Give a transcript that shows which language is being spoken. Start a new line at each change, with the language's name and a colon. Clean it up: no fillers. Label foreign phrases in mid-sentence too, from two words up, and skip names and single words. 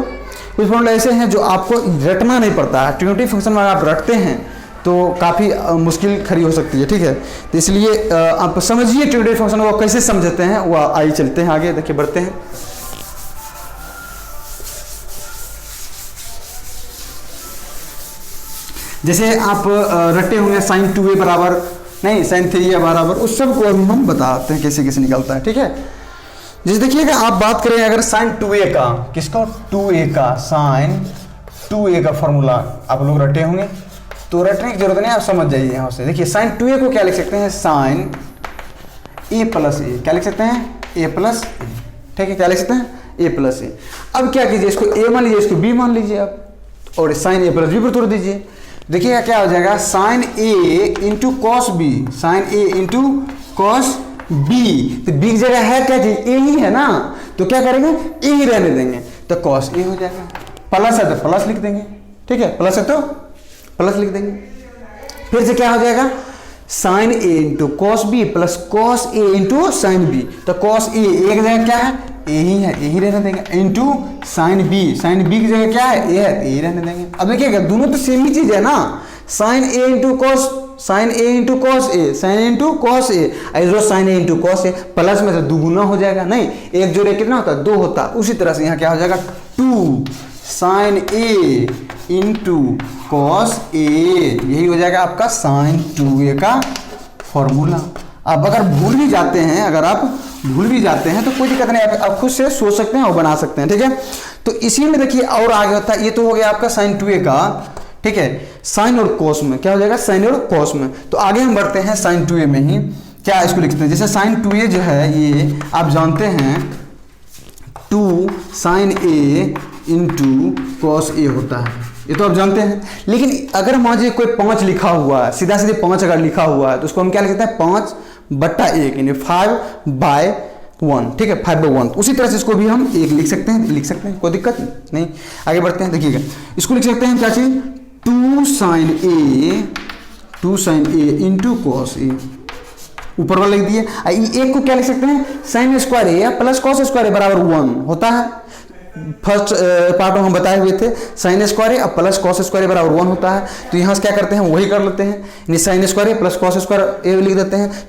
Hindi: कुछ फॉर्मूले ऐसे हैं जो आपको रटना नहीं पड़ता है,
English: trigonometry function
Hindi: में आप रटते हैं तो काफ़ी मुश्किल खड़ी हो सकती है, ठीक है। तो इसलिए आप समझिए
English: trigonometry function
Hindi: को कैसे समझते हैं, वो आइए चलते हैं आगे, देखिए बढ़ते हैं। जैसे आप रटे होंगे
English: sin 2a
Hindi: बराबर नहीं
English: sin 3a
Hindi: बराबर, उस सब को अभी हम बताते हैं कैसे कैसे निकलता है, ठीक है। जैसे देखिएगा आप बात करें अगर
English: sin 2a
Hindi: का, किसका 2a का
English: sin 2a
Hindi: का फॉर्मूला आप लोग रटे होंगे, तो रटने की जरूरत नहीं, आप समझ जाइए यहाँ से। देखिए
English: sin 2a
Hindi: को क्या लिख सकते हैं
English: sin a + a,
Hindi: क्या लिख सकते हैं
English: a + a,
Hindi: ठीक है, क्या लिख सकते हैं
English: a + a।
Hindi: अब क्या कीजिए, इसको a मान लीजिए, इसको b मान लीजिए आप, और
English: sin a + b
Hindi: पर तोड़ दीजिए। देखिएगा क्या हो जाएगा
English: sin a × cos b, sin a × cos b,
Hindi: तो b की जगह है क्या चीज a ही है ना, तो क्या करेंगे a ही रहने देंगे, तो
English: cos a
Hindi: हो जाएगा, प्लस है तो प्लस लिख देंगे, ठीक है, प्लस है तो प्लस लिख देंगे। फिर से क्या हो जाएगा
English: sin a × cos b + cos a × sin b,
Hindi: तो
English: cos a
Hindi: एक जगह क्या है a ही है, a ही रहने देंगे, इंटू
English: sin b
Hindi: की जगह क्या है a है, a ही रहने देंगे। अब देखिएगा दोनों तो सेम ही चीज है ना,
English: sin a × cos sin a × cos a, sin a × cos a, ऐसे sin a × cos a,
Hindi: प्लस में तो दुगुना हो जाएगा, नहीं एक जोड़े कितना होता है 2 होता है, उसी तरह से यहाँ क्या हो जाएगा
English: 2 sin a × cos a,
Hindi: यही हो जाएगा आपका
English: sin 2a
Hindi: का फॉर्मूला। अब अगर भूल भी जाते हैं, अगर आप भूल भी जाते हैं तो कोई दिक्कत नहीं, आप खुद से सोच सकते हैं और बना सकते हैं, ठीक है। तो इसी में देखिए और आगे होता है, ये तो हो गया आपका
English: sin 2a
Hindi: का, ठीक है। साइन और cos में क्या हो जाएगा sin और cos में, तो आगे हम बढ़ते हैं
English: sin 2a
Hindi: में ही, क्या इसको लिखते हैं, जैसे
English: sin 2a
Hindi: जो है ये आप जानते हैं
English: 2 sin a × cos a
Hindi: होता है, ये तो आप जानते हैं। लेकिन अगर मान लीजिए कोई 5 लिखा हुआ है, सीधा सीधे 5 अगर लिखा हुआ है तो उसको हम क्या लिखते हैं 5/1 यानी 5/1, ठीक है, 5/1। उसी तरह से इसको भी हम 1 लिख सकते हैं, कोई दिक्कत नहीं। आगे बढ़ते हैं, देखिएगा इसको लिख सकते हैं क्या चीज
English: 2 sin a × cos a,
Hindi: ऊपर वाला लिख दिए। एक को क्या लिख सकते हैं
English: sin square a
Hindi: या
English: plus cos square a
Hindi: बराबर 1 होता है,
English: first part
Hindi: में हम बताए हुए थे
English: sin square a plus cos square a
Hindi: बराबर 1 होता है। तो यहाँ से क्या करते हैं वही कर लेते हैं, यानी
English: sin square a plus cos square a
Hindi: लिख देते हैं।